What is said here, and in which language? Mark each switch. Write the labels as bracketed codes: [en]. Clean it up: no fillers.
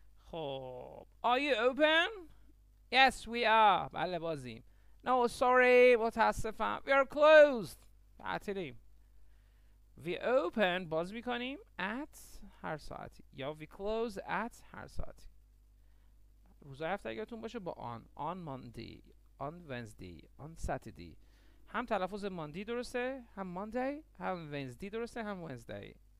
[en] خب Are you open? Yes we are. [fa] بله بازیم. [en] No sorry متاسفم. We are closed. [fa] تعطیلیم. [en] We open [fa] باز میکنیم at هر ساعتی یا [en] we close at [fa] هر ساعتی. روزهای هفته یادتون باشه با [en] on Monday, on Wednesday, on Saturday. [fa] هم تلفظ ماندی درسته، هم ماندی، هم ونزدی درسته، هم ونزدی.